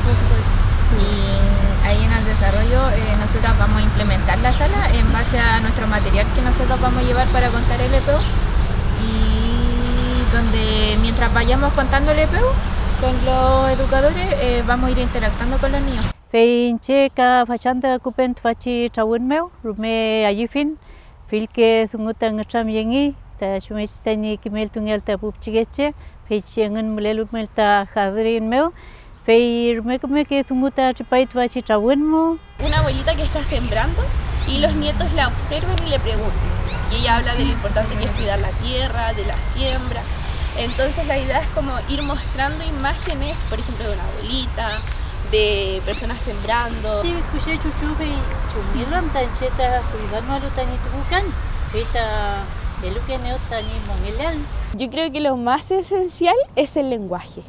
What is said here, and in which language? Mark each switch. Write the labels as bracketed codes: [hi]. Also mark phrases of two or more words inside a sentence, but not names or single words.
[es] Y ahí en el desarrollo nosotros vamos a implementar la sala en base a nuestro material que nosotros vamos a llevar para contar el EPU, y donde mientras vayamos contando el EPU con los educadores vamos a ir interactuando con los niños. [arn] Feinche ka fachanda kupent fachi tawun meu rume ayifin filke sungutan ngam yengi ta shumestani kimel tungel ta pupchigeche feichengen mulelu melta khadrin meu fei rume que sunguta chipait fachi tawun mo. [es] Una abuelita que está sembrando y los nietos la observan y le preguntan, y ella habla de lo importante que es cuidar la tierra, de la siembra. Entonces la idea es como ir mostrando imágenes, por ejemplo, de una abuelita, de personas sembrando. Yo creo que lo más esencial es el lenguaje.